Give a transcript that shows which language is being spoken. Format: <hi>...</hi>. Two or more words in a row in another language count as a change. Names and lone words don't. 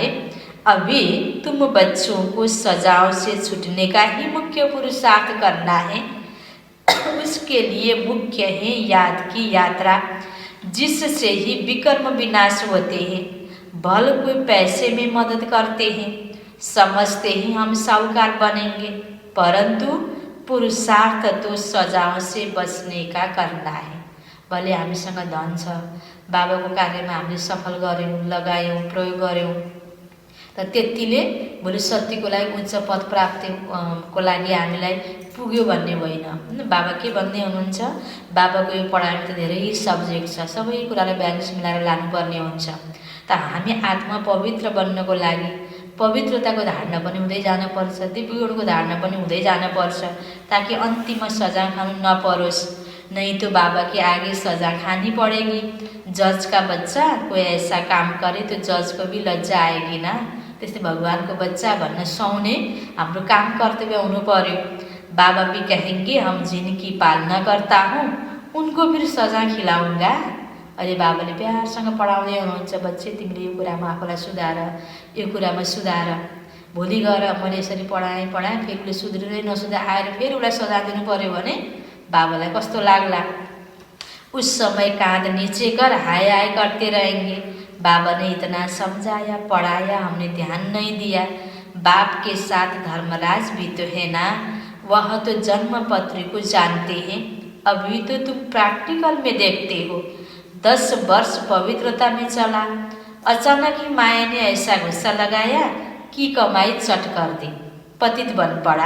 <hi>अभी तुम बच्चों को सजाओं से छूटने का ही मुख्य पुरुषार्थ करना है, उसके लिए मुख्य है याद की यात्रा, जिससे ही विकर्म विनाश होते हैं। भल कोई पैसे में मदद करते हैं, समझते हैं हम साहूकार बनेंगे, परंतु पुरुषार्थ तो सजाओं से बचने का करना है।</hi> <ne>भले हामीसँग धन छ, बाबाको कार्यमा हामीले सफल गऱ्यौँ, लगायौँ, प्रयोग गऱ्यौँ, तर त्यतिले भोलि सत्यको लागि उच्च पद प्राप्तिको लागि हामीलाई पुग्यो भन्ने होइन। बाबा के भन्दै हुनुहुन्छ, बाबाको यो पढाइमा त धेरै सब्जेक्ट छ, सबै कुरालाई ब्यालेन्स मिलाएर लानुपर्ने हुन्छ। त हामी आत्मा पवित्र बन्नको लागि पवित्रताको धारणा पनि हुँदै जानुपर्छ, दिव्यगुणको धारणा पनि हुँदै जानुपर्छ, ताकि अन्तिममा सजा खानु नपरोस्।</ne> <hi>नहीं तो बाबा के आगे सजा खानी पड़ेगी। जज का बच्चा कोई ऐसा काम करे तो जज को भी लज्जा आएगी ना।</hi> <ne>त्यस्तै भगवानको बच्चा भन्न सुहाउने हाम्रो काम कर्तव्य हुनु पर्यो।</ne> <hi>बाबा भी कहेंगे हम जिनकी पालना करता हूँ उनको फिर सजा खिलाऊंगा।</hi> <ne>अहिले बाबाले प्यारसँग पढाउँदै हुनुहुन्छ, बच्चे तिमीले यो कुरामा आफूलाई सुधार, यो कुरामा सुधार। भोलि गएर मैले यसरी पढाएँ फेरि उसले सुध्रिँदै नसुधा आएर फेरि उसलाई सजा दिनु पर्यो भने बाबालाई कस्तो लाग्ला।</ne> <hi>उस समय कांध नीचे कर हाय हाय करते रहेंगे। बाबा ने इतना समझाया पढ़ाया, हमने ध्यान नहीं दिया। बाप के साथ धर्मराज भी तो है ना, वह तो जन्म पत्री को जानते हैं। अभी तो तुम प्रैक्टिकल में देखते हो। 10 वर्ष पवित्रता में चला, अचानक ही माया ने ऐसा गुस्सा लगाया कि कमाई चट कर दी, पतित बन पड़ा।</hi>